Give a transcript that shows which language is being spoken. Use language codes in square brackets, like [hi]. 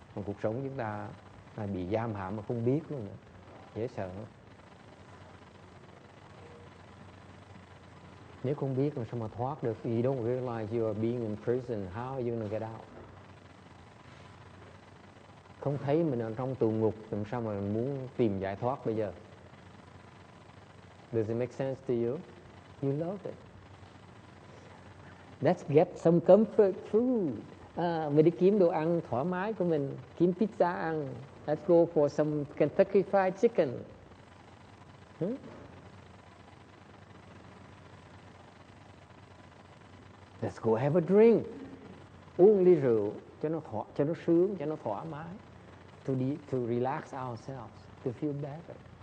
[vi] Trong cuộc sống chúng ta là bị giam hãm mà không biết luôn nữa. Dễ sợ không? Nếu không biết làm sao mà thoát được? [en] You don't realize you are being in prison. How are you going to get out? [vi] Không thấy mình ở trong tù ngục, làm sao mà mình muốn tìm giải thoát bây giờ? [en] Does it make sense to you? You love it. Let's get some comfort food. [vi] Mình đi kiếm đồ ăn thoải mái của mình, kiếm pizza ăn. [en] Let's go for some Kentucky Fried Chicken. Let's go have a drink. [vi] Uống ly rượu cho nó sướng, cho nó thoải mái. [en] To relax ourselves, to feel better.